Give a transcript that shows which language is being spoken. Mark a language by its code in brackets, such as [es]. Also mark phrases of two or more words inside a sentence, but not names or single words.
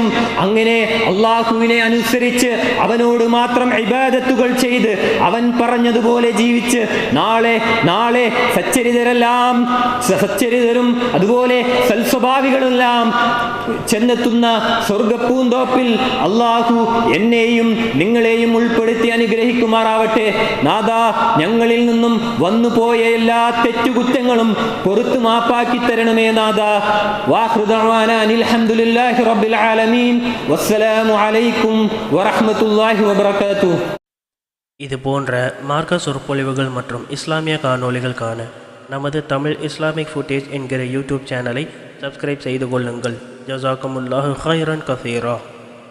[ml] അങ്ങനെ അള്ളാഹുവിനെ അനുസരിച്ച് അവനോട് മാത്രം ഇബാദത്തുകൾ ചെയ്ത് അവൻ പറഞ്ഞതുപോലെ ജീവിച്ച് നാളെ സച്ചരിതരും അതുപോലെ സൽസ്വഭാവികളെല്ലാം ചെന്നെത്തുന്ന സ്വർഗപ്പൂന്തോപ്പിൽ അള്ളാഹു എന്നെയും നിങ്ങളെയും ഉൾപ്പെടുത്തി അനുഗ്രഹിക്കുമാറാവട്ടെ. നാഥാ, ഞങ്ങളിൽ നിന്നും വന്നുപോയ എല്ലാ തെറ്റുകുറ്റങ്ങളും പൊറുത്തു മാപ്പാക്കി തരണമേ നാഥാ. [ar] وآخر دعوانا أن الحمد لله رب العالمين. والسلام عليكم ورحمة الله وبركاته. [ta] இது போன்ற மார்க்க சொற்பொழிவுகள் மற்றும் இஸ்லாமிய காணொளிகள் காண நமது தமிழ் இஸ்லாமிக் ஃபுட்டேஜ் என்கிற யூடியூப் சேனலை சப்ஸ்கிரைப் செய்து கொள்ளுங்கள். [ar] جزاكم الله خيرا كثيرا.